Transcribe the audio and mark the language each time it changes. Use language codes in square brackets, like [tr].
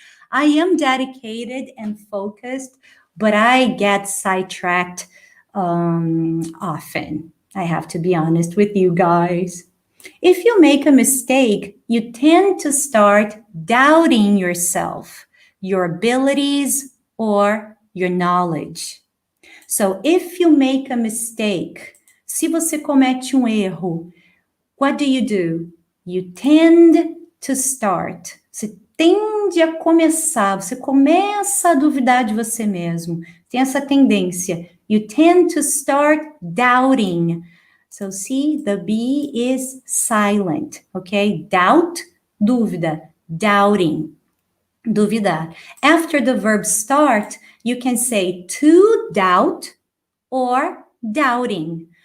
[en] I am dedicated and focused, but I get sidetracked often. I have to be honest with you guys. If you make a mistake, you tend to start doubting yourself, your abilities, or your knowledge. So if you make a mistake, [pt] se você comete erro, [en] what do? You tend to start. [pt] Você tende a começar, você começa a duvidar de você mesmo. Tem essa tendência. [en] You tend to start doubting. So see, the B is silent, okay? Doubt, [pt] dúvida, doubting, duvidar. [en] After the verb start, you can say to doubt or doubting.